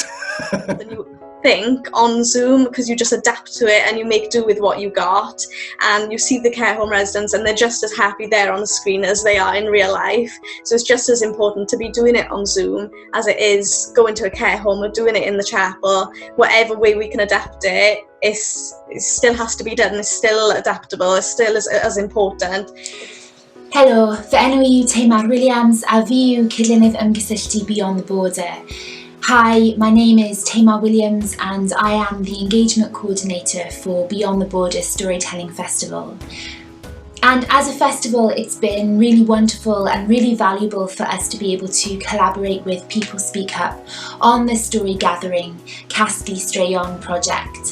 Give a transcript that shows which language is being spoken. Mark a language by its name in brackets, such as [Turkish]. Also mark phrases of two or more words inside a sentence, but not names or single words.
[English] than you think on Zoom, because you just adapt to it and you make do with what you got, and you see the care home residents and they're just as happy there on the screen as they are in real life. So it's just as important to be doing it on Zoom as it is going to a care home or doing it in the chapel. Whatever way we can adapt it, it still has to be done. It's still adaptable. It's still as important. [Welsh] Helo, fy enw yw Teimar Williams a fi yw Cillymaenlwydd ymgysylltu Beyond the Border. [English] Hi, my name is Teimar Williams and I am the Engagement Coordinator for Beyond the Border Storytelling Festival. And as a festival, it's been really wonderful and really valuable for us to be able to collaborate with People Speak Up on the Story Gathering Casglu Straeon project.